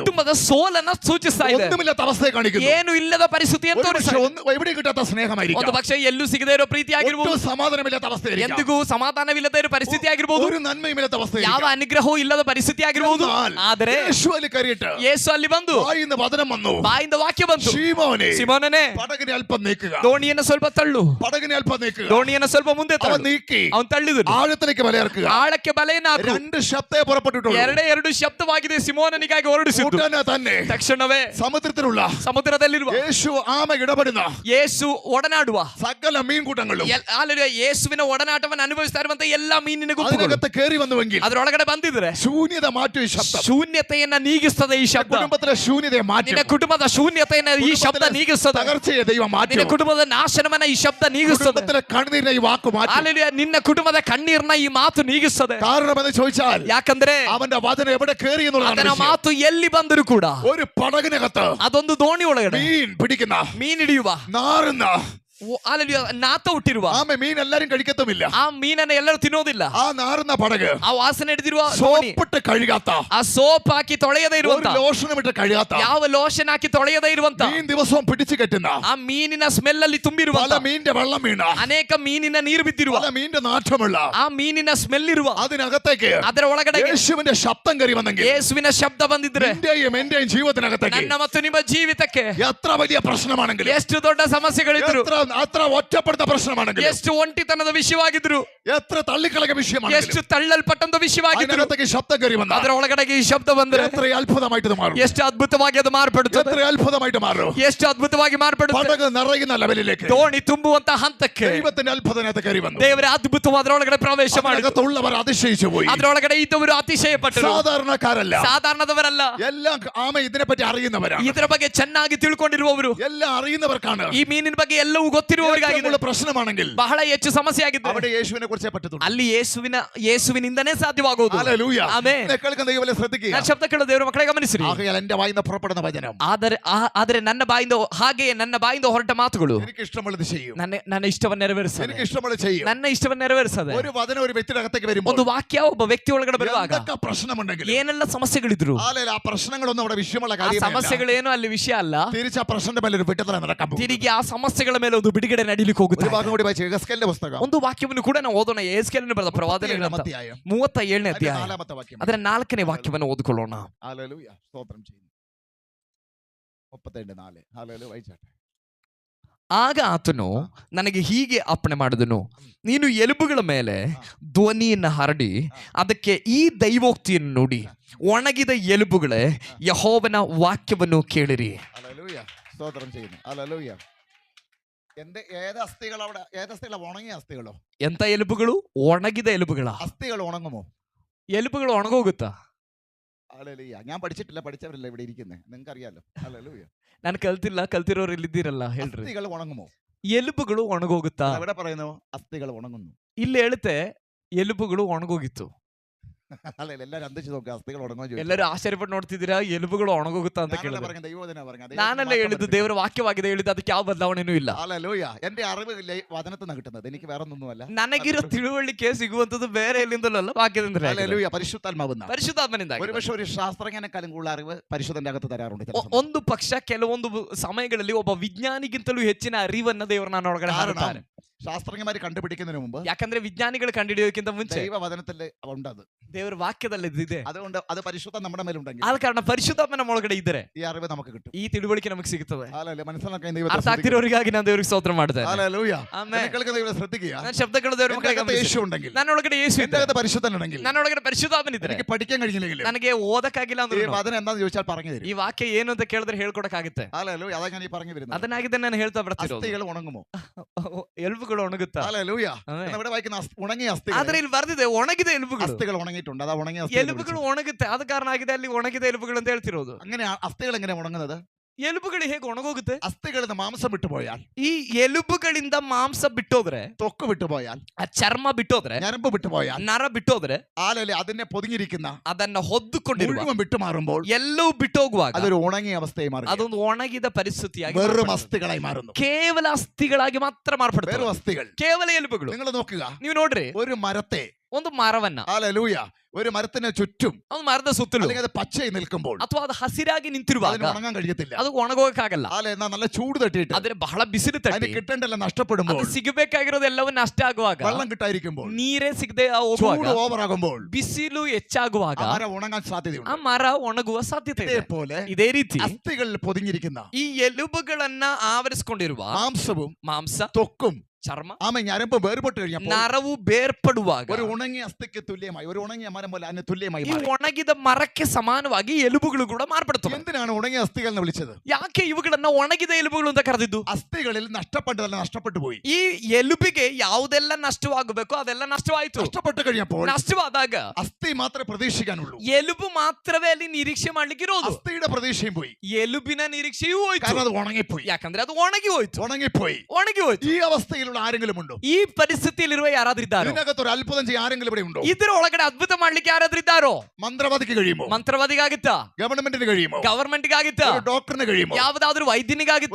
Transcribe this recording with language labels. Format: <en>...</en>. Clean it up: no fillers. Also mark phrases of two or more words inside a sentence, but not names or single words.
<kn>ಕುಟುಂಬದ ಸೋಲನ್ನ ಸೂಚಿಸ್ತಾ ಇದೆ.</kn> <ml>ഒന്നുമില്ലാത്ത അവസ്ഥയെ കാണിക്കുന്നു.</ml> <kn>ಏನು ಇಲ್ಲದ ಪರಿಸ್ಥಿತಿಯನ್ನು ತೋರಿಸ್ತಾ ಇದೆ.</kn> <ml>എവിടെ കിട്ടാത്ത സ്നേഹമായിരിക്കും.</ml> <kn>ಒಂದು ಪಕ್ಷ ಎಲ್ಲೂ ಸಿಗದೇ ಇರೋ ಪ್ರೀತಿ ಆಗಿರಬಹುದು.</kn> <ml>സമാധാനമില്ലാത്ത അവസ്ഥയായിരിക്കും.</ml> <kn>ಎಂದಿಗೂ ಸಮಾಧಾನವಿಲ್ಲದೆ ಇರೋ ಪರಿಸ್ಥಿತಿ ಆಗಿರಬಹುದು.</kn> <ml>ഒരു നന്മയുമില്ലാത്ത അവസ്ഥയായിരിക്കും.</ml> <kn>ಯಾವ ಅನುಗ್ರಹವೂ ಇಲ್ಲದ ಪರಿಸ್ಥಿತಿ ಆಗಿರಬಹುದು. ಆದರೆ</kn> <ml>യേശു ಅಲ್ಲಿ കയറിയിട്ട്</ml> <kn>ಯೇಸು ಅಲ್ಲಿ ಬಂದು</kn> <ml>ಬಾಯಿಂದ ವಚനം വന്നു.</ml> <kn>ಬಾಯಿಂದ ವಾಕ್ಯ ಬಂತು.</kn> <ml>ശീമോനെ</ml> <kn>ಸಿಮೋನನೇ</kn> <ml>പടകിനെ അല്പം നീക്കുക.</ml> <kn>ದೋಣಿಯನ್ನು ಸ್ವಲ್ಪ ತಳ್ಳು.</kn> <ml>പടകിനെ അല്പം നീക്കുക.</ml> <kn>ದೋಣಿಯನ್ನು ಸ್ವಲ್ಪ ಮುಂದೆ</kn> <ml>അവൻ</ml> <kn>ತಳ್ಳು.</kn> <ml>നീക്കി</ml> <kn>ಅವನು ತಳ್ಳಿದನು.</kn> <ml>ആഴത്തിലേക്ക് വലയിറക്കുക.</ml> <kn>ಆಳಕ್ಕೆ ಬಲೆಯನ್ನು ಹಾಕು.</kn> <ml>രണ്ട് ശബ്ദേ പുറപ്പെട്ടിട്ടുള്ളൂ.</ml> <kn>ಎರಡು ಶಬ್ದವಾಗಿದೆ ಸಿಮೋನನಿಗಾಗಿ ಹೊರಡಿಸಿದ್ದು.</kn> <ml>ഉടനെ തന്നെ</ml> <kn>ತಕ್ಷಣವೇ</kn> <ml>സമുദ്രത്തിലുള്ള</ml> <kn>ಸಮುದ್ರದಲ್ಲಿರುವ</kn> <ml>യേശു ആമ ഇടപെടുന്ന</ml> <kn>ಯೇಸು ಒಡನಾಡುವ</kn> <ml>സകല മീൻകൂട്ടങ്ങളും</ml> <kn>ಯೇಸುವಿನ ಒಡನಾಟವನ್ನು ಅನುಭವಿಸ್ತಾ ಇರುವಂತ ಎಲ್ಲಾ ಮೀನಿನ ಗುಂಪುಗಳು</kn> <ml>അതിനകത്ത് കയറി വന്നുവെങ്കിൽ</ml> <kn>ಅದರೊಳಗಡೆ ಬಂದಿದ್ರೆ</kn> <ml>ശൂന്യത മാറ്റും ഈ ശബ്ദം.</ml> <kn>ಶೂನ್ಯತೆಯನ್ನ ನೀಗಿಸ್ತದೆ ಈ ಶಬ್ದ.</kn> <ml>കുടുംബത്തിലെ ശൂന്യതയെ മാറ്റും.</ml> <kn>ನಿನ್ನ ಕುಟುಂಬದ ಶೂನ್ಯತೆಯನ್ನ ಈ ಶಬ್ದ ನೀಗಿಸ್ತದೆ.</kn> <ml>തകർച്ചയെ ദൈവം മാറ്റും.</ml> <kn>ನಿನ್ನ ಕುಟುಂಬದ ನಾಶನವನ್ನ ಈ ಶಬ್ದ ನೀಗಿಸ್ತದೆ.</kn> <ml>കുടുംബത്തിലെ കണ്ണീരിനെ ഈ വാക്ക് മാറ്റും.</ml> <kn>ಹಲ್ಲೆಲೂಯಾ. ನಿನ್ನ ಕುಟುಂಬದ ಕಣ್ಣೀರನ್ನ ಈ ಮಾತು ನೀಗಿಸ್ತದೆ.</kn> <ml>കാരണമെന്ന് ചോദിച്ചാൽ</ml> <kn>ಯಾಕಂದ್ರೆ</kn> <ml>അവന്റെ വചനം എവിടെ കയറി എന്നുള്ളതാണ്</ml> <kn>ಅದರ</kn> <ml>വിഷയം.</ml> <kn>ಮಾತು ಎಲ್ಲಿ ಬಂದರೂ ಕೂಡ</kn> <ml>ഒരു പടകിനകത്ത്</ml> <kn>ಅದೊಂದು ದೋಣಿ ಒಳಗಡೆ</kn> <ml>മീൻ പിടിക്കുന്ന</ml> <kn>ಮೀನ್ ಹಿಡಿಯುವ</kn> <ml>നാറുന്ന</ml> <kn>ಹಲ್ಲೆಲೂಯಾ ನಾತ ಹುಟ್ಟಿರುವ</kn> <ml>ആമ മീൻ എല്ലാരും കഴിക്കത്തുമില്ല.</ml> <kn>ಆ ಮೀನನ್ನ ಎಲ್ಲರೂ ತಿನ್ನೋದಿಲ್ಲ.</kn> <ml>ആ നാറുന്ന പടക്</ml> <kn>ಆ ವಾಸನೆ ಹಿಡಿದಿರುವ ದೋಣಿ,</kn> <ml>സോപ്പിട്ട് കഴുകാത്ത,</ml> <kn>ಆ സോಪ್ ಹಾಕಿ ತೊಳೆಯದೇ</kn> <ml>ഒരു</ml> <kn>ಇರುವಂತ,</kn> <ml>ലോഷനും ഇട്ട് കഴുകാത്ത,</ml> <kn>ಯಾವ ಲೋಷನ್ ಹಾಕಿ ತೊಳೆಯದೇ ಇರುವಂತ,</kn> <ml>മീൻ ദിവസവും പിടിച്ചു കെട്ടുന്ന,</ml> <kn>ಆ ಮೀನಿನ ಸ್ಮೆಲ್ ಅಲ್ಲಿ ತುಂಬಿರುವ,</kn> <ml>പല മീനിന്റെ വെള്ളം വീണ,</ml> <kn>ಅನೇಕ ಮೀನಿನ ನೀರು ಬಿದ್ದಿರುವ,</kn> <ml>പല മീനിന്റെ നാറ്റമുള്ള,</ml> <kn>ಆ ಮೀನಿನ ಸ್ಮೆಲ್ ಇರುವ,</kn> <ml>അതിനകത്തേക്ക്</ml> <kn>ಅದರ ಒಳಗಡೆ</kn> <ml>യേശുവിന്റെ ശബ്ദം കയറി വന്നെങ്കിൽ,</ml> <kn>ಯೇಸುವಿನ ಶಬ್ದ ಬಂದಿದ್ರೆ</kn> <ml>എന്റെയും എന്റെയും ജീവിതത്തിനകത്തേക്ക്</ml> <kn>ನನ್ನ ಮತ್ತು ನಿಮ್ಮ ಜೀವಿತಕ್ಕೆ</kn> <ml>എത്ര വലിയ പ്രശ്നമാണെങ്കിലും,</ml> <kn>ಎಷ್ಟು ದೊಡ್ಡ ಸಮಸ್ಯೆಗಳಿದ್ರು,</kn> <ml>എത്ര ഒറ്റപ്പെടുത്ത പ്രശ്നമാണെങ്കിലും,</ml> <kn>ಎಷ್ಟು ಒಂಟಿತನದ ವಿಷಯವಾಗಿದ್ರು,</kn> <ml>എത്ര തള്ളിക്കളക വിഷയമാണെങ്കിലും,</ml> <kn>ಎಷ್ಟು ತಳ್ಳಲ್ಪಟ್ಟಂತ ವಿಷಯವಾಗಿದ್ರು,</kn> <ml>അതിനകത്തേക്ക് ശബ്ദം കയറി വന്ന</ml> <kn>ಅದರ ಒಳಗಡೆಗೆ ಈ ಶಬ್ದ ಬಂದ್ರೆ</kn> <ml>എത്ര അത്ഭുതമായിട്ട് മാറും.</ml> <kn>ಎಷ್ಟು ಅದ್ಭುತವಾಗಿ ಅದು ಮಾರ್ಪಡುತ್ತದೆ.</kn> <ml>എത്ര അത്ഭുതമായിട്ട് മാറും.</ml> <kn>ಎಷ್ಟು ಅದ್ಭುತವಾಗಿ ಮಾರ್ಪಡುತ್ತದೆ.</kn> <ml>പടക് നിറയുന്ന ലെവലിലേക്ക്</ml> <kn>ದೋಣಿ ತುಂಬುವಂತ ಹಂತಕ್ಕೆ</kn> <ml>ദൈവത്തിന്റെ അത്ഭുതനകത്ത് കയറി വന്നു.</ml> <kn>ದೇವರ ಅದ್ಭುತವಾದ ಅದರೊಳಗಡೆ ಪ್ರವೇಶ ಮಾಡಿದ್ರು.</kn> <ml>അതിനകത്തുള്ളവർ അതിശയിച്ചു പോയി.</ml> <kn>ಅದರೊಳಗಡೆ ಇದ್ದವರು ಅತಿಶಯ ಪಟ್ಟರು.</kn> <ml>സാധാരണക്കാരല്ല,</ml> <kn>ಸಾಧಾರಣದವರಲ್ಲ,</kn> <ml>എല്ലാം ആമ ഇതിനെപ്പറ്റി അറിയുന്നവരാണ്.</ml> <kn>ಇದರ ಬಗ್ಗೆ ಚೆನ್ನಾಗಿ ತಿಳ್ಕೊಂಡಿರುವವರು,</kn> <ml>എല്ലാം അറിയുന്നവർക്കാണ്.</ml> <kn>ಈ ಮೀನಿನ ಬಗ್ಗೆ ಎಲ್ಲವೂ ಗೊತ್ತಿರುವವರಿಗಾಗಿದೆ.</kn> <ml>ഏറ്റവും പ്രശ്നമാണെങ്കിൽ</ml> <kn>ಬಹಳ ಹೆಚ್ಚು ಸಮಸ್ಯೆ ಆಗಿದೆ.</kn> <ml>അവിടെ യേശുവിനെ കുറിച്ചേ പറ്റത്തുള്ളൂ.</ml> <kn>ಅಲ್ಲಿ ಯೇಸುವಿನಿಂದನೇ ಸಾಧ್ಯವಾಗುವುದು.</kn> <ml>ഹല്ലേലൂയ.</ml> <kn>ಆಮೆನ್.</kn> <ml>എന്നെ കേൾക്കുന്ന ദൈവമേ ശ്രദ്ധിക്കുക.</ml> <kn>ನಾನು ಶಬ್ದ ಕೇಳೋ ದೇವರ ಮಕ್ಕಳೇ ಗಮನಿಸಿರಿ.</kn> <ml>ആകയാൽ എന്റെ വായിന്ന് പുറപ്പെടുന്ന വചനം,</ml> <kn>ಆದರೆ ನನ್ನ ಬಾಯಿಂದ ಹೊರಟ ಮಾತುಗಳು</kn> <ml>എനിക്ക് ഇഷ്ടമുള്ളത് ചെയ്യും.</ml> <kn>ನನ್ನ ಇಷ್ಟವನ್ನು ನೆರವೇರಿಸದೆ,</kn> <ml>എനിക്ക് ഇഷ്ടമുള്ളത് ചെയ്യും.</ml> <kn>ನನ್ನ ಇಷ್ಟವನ್ನು ನೆರವೇರಿಸದೆ,</kn> <ml>ഒരു വചനം ഒരു വ്യക്തിയുടെ അകത്തേക്ക് വരുമ്പോൾ</ml> <kn>ಒಂದು ವಾಕ್ಯ ಒಬ್ಬ ವ್ಯಕ್ತಿ ಒಳಗಡೆ ಬರುವಾಗ</kn> <ml>എന്തൊക്കെ പ്രശ്നമുണ്ടെങ്കിലും,</ml> <kn>ಏನೆಲ್ಲ ಸಮಸ್ಯೆಗಳಿದ್ರು,</kn> <ml>ആ പ്രശ്നങ്ങളൊന്നും അവിടെ വിഷയമുള്ള</ml> <kn>ಆ</kn> <ml>കാര്യമല്ല.</ml> <kn>ಸಮಸ್ಯೆಗಳೇನು ಅಲ್ಲಿ ವಿಷಯ ಅಲ್ಲ.</kn> <ml>തിരിച്ച് ആ പ്രശ്നത്തിന്റെ മേലെ ഒരു വിടുതല നടക്കാൻ പോകും.</ml> <kn>ತಿರುಗಿ ಆ ಸಮಸ್ಯೆಗಳ ಮೇಲೆ ಒಂದು ಬಿಡುಗಡೆ ನಡೀಲಿಕ್ಕೆ</kn> <ml>ഒരു</ml> <kn>ಹೋಗುತ್ತೆ.</kn> <ml>ഭാഗം കൂടി വായിച്ചു യെഹെസ്കേലിന്റെ പുസ്തകം,</ml> <kn>ಒಂದು ವಾಕ್ಯವನ್ನು ಕೂಡ ನಾವು ಓದೋಣ. ಯೆಹೆಜ್ಕೇಲನು ಬರೆದ ಪ್ರವಾದನೆ ಗ್ರಂಥ 37ನೇ ಅಧ್ಯಾಯ,</kn> <ml>നാലാമത്തെ വാക്യം.</ml> <kn>ಅದರ 4ನೇ ವಾಕ್ಯವನ್ನು ಓದಿಕೊಳ್ಳೋಣ.</kn> <ml>ഹല്ലേലൂയ. സ്തോത്രം ചെയ്യുന്നു. 37:4. ഹല്ലേലൂയ. വായിച്ചാട്ടെ.</ml> <kn>ಆಗ ಆತನು ನನಗೆ ಹೀಗೆ ಅಪ್ಪಣೆ ಮಾಡಿದನು, ನೀನು ಎಲುಬುಗಳ ಮೇಲೆ ಧ್ವನಿಯನ್ನು ಹರಡಿ ಅದಕ್ಕೆ ಈ ದೈವೋಕ್ತಿಯನ್ನು ನುಡಿ, ಒಣಗಿದ ಎಲುಬುಗಳೇ ಯೆಹೋವನ ವಾಕ್ಯವನ್ನು ಕೇಳಿರಿ.</kn> <ml>ഹല്ലേലൂയ. സ്തോത്രം ചെയ്യുന്നു. ഹല്ലേലൂയ. ഏത് അസ്ഥികൾ അവിടെ? ഏത് അസ്ഥികളോ? ഉണങ്ങിയ അസ്ഥികളോ?</ml> <kn>ಎಂತ ಎಲುಬುಗಳು? ಒಣಗಿದ ಎಲುಬುಗಳ.</kn> <ml>അസ്ഥികൾ ഉണങ്ങുമോ?</ml> <kn>ಎಲುಬುಗಳು ಒಣಗೋಗುತ್ತಾ?</kn> <ml>ഹല്ലേലൂയ. ഞാൻ പഠിച്ചിട്ടില്ല, പഠിച്ചവരല്ല ഇവിടെ ഇരിക്കുന്നത്, നിങ്ങൾക്ക് അറിയാലോ. ഹല്ലേലൂയ.</ml> <kn>ನಾನು ಕಲ್ತಿಲ್ಲ, ಕಲ್ತಿರೋರು ಇಲ್ಲಿದ್ದೀರಲ್ಲ, ಹೇಳ್ರಿ.</kn> <ml>അസ്ഥികൾ ഉണങ്ങുമോ?</ml> <kn>ಎಲುಬುಗಳು ಒಣಗೋಗುತ್ತಾ?</kn> <ml>എവിടെ പറയുന്നു അസ്ഥികൾ ഉണങ്ങുന്നു?</ml> <kn>ಇಲ್ಲಿ ಹೇಳುತ್ತೆ ಎಲುಬುಗಳು ಒಣಗೋಗಿತ್ತು.</kn> <ml>അല്ല, എല്ലാരും അന്തിച്ചു നോക്കുക, അസ്ഥികൾ ഉണങ്ങോ?</ml> <kn>ಎಲ್ಲರೂ ಆಶ್ಚರ್ಯಪಟ್ಟು ನೋಡ್ತಿದ್ದೀರಾ, ಎಲುಬುಗಳು ಒಣಗೋಗುತ್ತಾ ಅಂತ ಕೇಳಿದ್ರೆ</kn> <ml>ദൈവവചനം.</ml> <kn>ನಾನಲ್ಲ ಹೇಳಿದ್ದು, ದೇವರ ವಾಕ್ಯವಾಗಿದೆ ಹೇಳಿದ್ದು, ಅದಕ್ಕೆ ಯಾವ ಬದಲಾವಣೆನೂ ಇಲ್ಲ.</kn> <ml>ഹല്ലേലൂയ. എന്റെ അറിവ് വചനത്തിൽ നിന്ന് കിട്ടുന്നത്, എനിക്ക് വേറെ ഒന്നുമല്ല.</ml> <kn>ನನಗಿರೋ ತಿಳುವಳಿಕೆ ಸಿಗುವಂತದ್ದು ಬೇರೆ ಎಲ್ಲಿಂದಲೂ ಅಲ್ಲ, ವಾಕ್ಯದಿಂದ.</kn> <ml>ഹല്ലേലൂയ. പരിശുദ്ധാത്മാവുന്ന</ml> <kn>ಪರಿಶುದ್ಧಾತ್ಮನಿಂದ.</kn> <ml>ഒരുപക്ഷെ ഒരു ശാസ്ത്രജ്ഞനെക്കാളും കൂടുതൽ അറിവ് പരിശുദ്ധന്റെ അകത്ത് തരാറുണ്ട് ചില സമയം.</ml> <kn>ಒಂದು ಪಕ್ಷ ಕೆಲವೊಂದು ಸಮಯಗಳಲ್ಲಿ ಒಬ್ಬ ವಿಜ್ಞಾನಿಗಿಂತಲೂ ಹೆಚ್ಚಿನ ಅರಿವನ್ನ ದೇವರು ನಾನು ಒಳಗಡೆ ಹಾರುತ್ತಾರೆ.</kn> <ml>ശാസ്ത്രജ്ഞന്മാർ കണ്ടുപിടിക്കുന്നതിന് മുമ്പ്,</ml> <kn>ಯಾಕಂದ್ರೆ ವಿಜ್ಞಾನಿಗಳು ಕಂಡುಹಿಡಿಯೋಕ್ಕಿಂತ ಮುಂಚೆ</kn> <ml>ദൈവവചനത്തിൽ ഉണ്ടത്.</ml> <kn>ದೇವರ ವಾಕ್ಯದಲ್ಲಿ ಇದೆ.</kn> <ml>അതുകൊണ്ട് അത് പരിശുദ്ധം നമ്മുടെ മേലുണ്ടെങ്കിൽ,</ml> <kn>ಆದ ಕಾರಣ ಪರಿಶುದ್ಧಾತ್ಮ ನಮ್ಮ ಒಳಗಡೆ ಇದ್ದರೆ</kn> <ml>ഈ അറിവ് നമുക്ക് കിട്ടും.</ml> <kn>ಈ ತಿಳುವಳಿಕೆ ನಮಗೆ ಸಿಗುತ್ತದೆ.</kn> <ml>ഹല്ലേലൂയ. മനസ്സിലാക്കാൻ</ml> <kn>ಅರ್ಥ ಆಗ್ತಿರೋರಿಗಾಗಿ ನಾನು ದೇವರಿಗೆ ಸ್ತೋತ್ರ ಮಾಡ್ತೇನೆ.</kn> <ml>ഹല്ലേലൂയ.</ml> <kn>ಆಮೆನ್.</kn> <ml>എന്നെ കേൾക്കുന്ന ദൈവമേ ശ്രദ്ധിക്കുക.</ml> <kn>ನಾನು ಶಬ್ದಗಳು ದೇವರ</kn> <ml>എന്റെ</ml> <kn>ಮಕ್ಕಳಿಗೆ</kn> <ml>അകത്ത്</ml> <kn>ಗಮನಿಸಿ.</kn> <ml>യേശു ഉണ്ടെങ്കിൽ,</ml> <kn>ನನ್ನ ಒಳಗಡೆ ಯೇಸು</kn> <ml>എന്റെ</ml> <kn>ಇದ್ದರೆ,</kn> <ml>അകത്ത് പരിശുദ്ധനുണ്ടെങ്കിൽ,</ml> <kn>ನನ್ನ ಒಳಗಡೆ ಪರಿಶುದ್ಧಾತ್ಮನಿದ್ರೆ,</kn> <ml>എനിക്ക് പഠിക്കാൻ കഴിഞ്ഞില്ലെങ്കിൽ</ml> <kn>ನನಗೆ ಓದಕ್ಕಾಗಿಲ್ಲ</kn> <ml>ഈ</ml> <kn>ಅಂದ್ರೆ</kn> <ml>വചനം എന്താന്ന് ചോദിച്ചാൽ പറഞ്ഞു തരും.</ml> <kn>ಈ ವಾಕ್ಯ ಏನು ಅಂತ ಕೇಳಿದ್ರೆ ಹೇಳ್ಕೊಡಕ್ಕಾಗುತ್ತೆ.</kn> <ml>ഹല്ലേലൂയ. അതാ ഞാൻ ഈ പറഞ്ഞു വരുന്നത്.</ml> <kn>ಅದನ್ನಾಗಿದೆ ನಾನು ಹೇಳ್ತಾ ಬರ್ತಿರೋದು.</kn> <ml>അസ്ഥികൾ ഉണങ്ങുമോ?</ml> <kn>ಎಲುಬುಗಳು ಒಣಗುತ್ತಾ?</kn> <ml>ഹല്ലേലൂയ.</ml> <kn>ಆಮೆನ್.</kn> <ml>ഇവിടെ വായിക്കുന്ന ഉണങ്ങിയ അസ്ഥികൾ.</ml> <kn>ಆದ್ರೆ ಇಲ್ಲಿ ಬರ್ದಿದೆ ಒಣಗಿದ ಎಲುಬುಗಳು.</kn> <ml>അസ്ഥികൾ ഉണങ്ങിയിട്ടുണ്ട്. അതാ ഉണങ്ങിയ അസ്ഥികൾ.</ml> <kn>ಎಲುಬುಗಳು ಒಣಗುತ್ತೆ, ಆದ ಕಾರಣ ಆಗಿದೆ ಅಲ್ಲಿ ಒಣಗಿದ ಎಲುಬುಗಳು ಅಂತ ಹೇಳ್ತಿರೋದು.</kn> <ml>അങ്ങനെ അസ്ഥികൾ എങ്ങനെ ഉണങ്ങുന്നത്?</ml> <kn>ಎಲುಬುಗಳು ಹೇಗೆ ಒಣಗೋಗುತ್ತೆ?</kn> <ml>അസ്ഥികളിൽ നിന്ന് മാംസം വിട്ടുപോയാൽ,</ml> <kn>ಈ ಎಲುಬುಗಳಿಂದ ಮಾಂಸ ಬಿಟ್ಟೋದ್ರೆ,</kn> <ml>ത്വക്ക് വിട്ടുപോയാൽ,</ml> <kn>ಆ ಚರ್ಮ ಬಿಟ್ಟೋದ್ರೆ,</kn> <ml>ഞരമ്പ് വിട്ടുപോയാൽ,</ml> <kn>ನರ ಬಿಟ್ಟೋದ್ರೆ,</kn> <ml>ആലല്ലേ അതിനെ പൊതിഞ്ഞിരിക്കുന്ന</ml> <kn>ಅದನ್ನ ಹೊದ್ದುಕೊಂಡಿರುವ</kn> <ml>മുഴുവൻ വിട്ടുമാറുമ്പോൾ</ml> <kn>ಎಲ್ಲವೂ ಬಿಟ್ಟೋಗುವಾಗ</kn> <ml>അതൊരു ഉണങ്ങിയ അവസ്ഥയായി മാറും.</ml> <kn>ಅದೊಂದು ಒಣಗಿದ ಪರಿಸ್ಥಿತಿಯಾಗಿ</kn> <ml>വെറും</ml> <kn>ಮಾರ್ಪಡುತ್ತದೆ.</kn> <ml>അസ്ഥികളായി മാറുന്നു.</ml> <kn>ಕೇವಲ ಅಸ್ಥಿಗಳಾಗಿ ಮಾತ್ರ ಮಾರ್ಪಡುತ್ತದೆ.</kn> <ml>വെറും അസ്ഥികൾ.</ml> <kn>ಕೇವಲ ಎಲುಬುಗಳು.</kn> <ml>നിങ്ങൾ നോക്കുക,</ml> <kn>ನೀವು ನೋಡ್ರಿ,</kn> <ml>ഒരു മരത്തെ</ml> <kn>ಒಂದು ಮರವನ್ನ,</kn> <ml>ഹല്ലേലൂയ, ഒരു മരത്തിന് ചുറ്റും</ml> <kn>ಒಂದು ಮರದ ಸುತ್ತಲೂ</kn> <ml>അല്ലെങ്കിൽ അത് പച്ചയായി നിൽക്കുമ്പോൾ</ml> <kn>ಅಥವಾ ಅದು ಹಸಿರಾಗಿ ನಿಂತಿರುವಾಗ</kn> <ml>അതിന് ഉണങ്ങാൻ കഴിയത്തില്ല.</ml> <kn>ಅದು ಒಣಗೋಗಕ್ಕಾಗಲ್ಲ.</kn> <ml>അല്ലെ, എന്നാ നല്ല ചൂട് തട്ടിയിട്ട്</ml> <kn>ಆದ್ರೆ ಬಹಳ ಬಿಸಿಲು</kn> <ml>അതിന്</ml> <kn>ತಟ್ಟಿ</kn> <ml>കിട്ടേണ്ടല്ല നഷ്ടപ്പെടുമ്പോൾ,</ml> <kn>ಅದು ಸಿಗಬೇಕಾಗಿರೋದೆಲ್ಲವೂ ನಷ್ಟ ಆಗುವಾಗ,</kn> <ml>വെള്ളം കിട്ടായിരിക്കുമ്പോൾ,</ml> <kn>ನೀರೇ ಸಿಗದೆ</kn> <ml>ചൂട്</ml> <kn>ಹೋಗುವಾಗ,</kn> <ml>ഓവർ ആകുമ്പോൾ</ml> <kn>ಬಿಸಿಲು ಹೆಚ್ಚಾಗುವಾಗ</kn> <ml>ആ മരം ഉണങ്ങാൻ</ml> <kn>ಆ</kn> <ml>സാധ്യതയുണ്ട്.</ml> <kn>ಮರ ಒಣಗುವ ಸಾಧ್ಯತೆ ಇದೆ.</kn> <ml>ഇതേപോലെ</ml> <kn>ಇದೇ ರೀತಿ</kn> <ml>അസ്ഥികളിൽ പൊതിഞ്ഞിരിക്കുന്ന</ml> <kn>ಈ ಎಲುಬುಗಳನ್ನ ಆವರಿಸಿಕೊಂಡಿರುವ</kn> <ml>മാംസവും</ml> <kn>ಮಾಂಸ,</kn> <ml>ത്വക്കും</ml> <kn>ಚರ್ಮ,</kn> <ml>ഞരമ്പ് വേർപെട്ട് കഴിഞ്ഞപ്പോൾ</ml> <kn>ನರವು ಬೇರ್ಪಡುವಾಗ</kn> <ml>ഒരു ഉണങ്ങിയ അസ്ഥിക്ക് തുല്യമായി, ഒരു ഉണങ്ങിയ മരം പോലെ അതിന് തുല്യമായി</ml> <kn>ಈ</kn> <ml>മാറി.</ml> <kn>ಒಣಗಿದ ಮರಕ್ಕೆ ಸಮಾನವಾಗಿ ಎಲುಬುಗಳು ಕೂಡ ಮಾರ್ಪಡುತ್ತವೆ.</kn> <ml>എന്തിനാണ് ഉണങ്ങിയ അസ്ഥികൾ എന്ന് വിളിച്ചത്?</ml> <kn>ಯಾಕೆ ಇವುಗಳನ್ನ ಒಣಗಿದ ಎಲುಬುಗಳು ಅಂತ ಕರೆದಿದ್ದು?</kn> <ml>അസ്ഥികളിൽ നഷ്ടപ്പെട്ടതല്ല, നഷ്ടപ്പെട്ടു പോയി.</ml> <kn>ಈ ಎಲುಬಿಗೆ ಯಾವುದೆಲ್ಲ ನಷ್ಟವಾಗಬೇಕು ಅದೆಲ್ಲ ನಷ್ಟವಾಯಿತು.</kn> <ml>നഷ്ടപ്പെട്ടു കഴിഞ്ഞപ്പോൾ</ml> <kn>ನಷ್ಟವಾದಾಗ</kn> <ml>അസ്ഥി മാത്രമേ പ്രതീക്ഷിക്കാനുള്ളൂ.</ml> <kn>ಎಲುಬು ಮಾತ್ರವೇ ಅಲ್ಲಿ ನಿರೀಕ್ಷೆ ಮಾಡ್ಲಿಕ್ಕಿರೋದು.</kn> <ml>അസ്ഥിയുടെ പ്രതീക്ഷയും പോയി.</ml> <kn>ಎಲುಬಿನ ನಿರೀಕ್ಷೆಯೂ ಹೋಯ್ತು.</kn> <ml>കാരണം അത് ഉണങ്ങിപ്പോയി.</ml> <kn>ಯಾಕಂದ್ರೆ ಅದು ಒಣಗಿ ಹೋಯ್ತು.</kn> <ml>ഉണങ്ങിപ്പോയി.</ml> <kn>ಒಣಗಿ ಹೋಯ್ತು.</kn> <ml>ഈ അവസ്ഥയിലുള്ള ആരെങ്കിലും ഉണ്ടോ?</ml> <kn>ಈ ಪರಿಸ್ಥಿತಿಯಲ್ಲಿರುವ ಯಾರಾದ್ರೂ ಇದ್ದಾರೋ?</kn> <ml>ഇതിനകത്ത് ഒരു അത്ഭുതം ചെയ്യാൻ ആരെങ്കിലും ഇവിടെ ഉണ്ടോ?</ml> <kn>ಇದರ ಒಳಗಡೆ ಅದ್ಭುತ ಮಾಡ್ಲಿಕ್ಕೆ ಯಾರಾದ್ರೂ ಇದ್ದಾರೋ?</kn> <ml>മന്ത്രവാദിക്ക് കഴിയുമോ?</ml> <kn>ಮಂತ್ರವಾದಿಗಾಗುತ್ತಾ?</kn> <ml>ഗവൺമെന്റിന് കഴിയുമോ?</ml> <kn>ಗವರ್ಮೆಂಟ್ಗಾಗುತ್ತಾ?</kn> <ml>ഒരു ഡോക്ടറിന് കഴിയുമോ?</ml> <kn>ಯಾವ್ದಾದ್ರು ವೈದ್ಯನಿಗಾಗುತ್ತಾ?</kn>